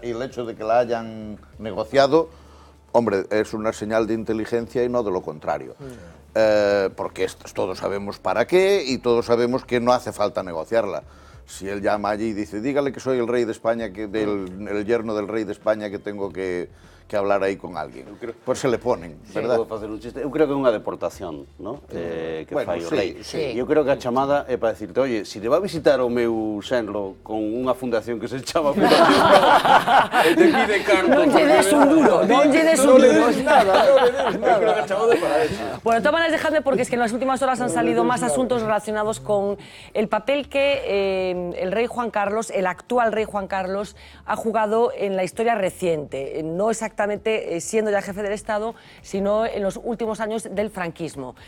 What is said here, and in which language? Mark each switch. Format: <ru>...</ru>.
<es>Y el hecho de que la hayan negociado, hombre, es una señal de inteligencia y no de lo contrario. Porque todos sabemos para qué y todos sabemos que no hace falta negociarla. Si él llama allí y dice, dígale que soy el rey de España, el yerno del rey de España, que tengo que hablar</es> <gl>aí con alguén.</gl> <es>Pois se le ponen, verdad?</es> <gl>Vou facer un chiste. Eu creo que é unha deportación, ¿no? Que fai o rei. Eu creo que a chamada é para decirte,</gl> <es>oye, se te va a visitar</es> <gl>o meu xenro con unha fundación que se chama Fundación e te pide carta... Non lle des un duro, non lle des un duro. Non le des nada, non le des nada. Eu creo que a chamada é para eso.</gl> <es>Bueno, de todas maneras, dejadme, porque es que en las últimas horas han salido más asuntos relacionados con el papel que el rey Juan Carlos, el actual rey Juan Carlos, ha jugado en la historia reciente. No exactamente siendo ya jefe del Estado, sino en los últimos años del franquismo.</es>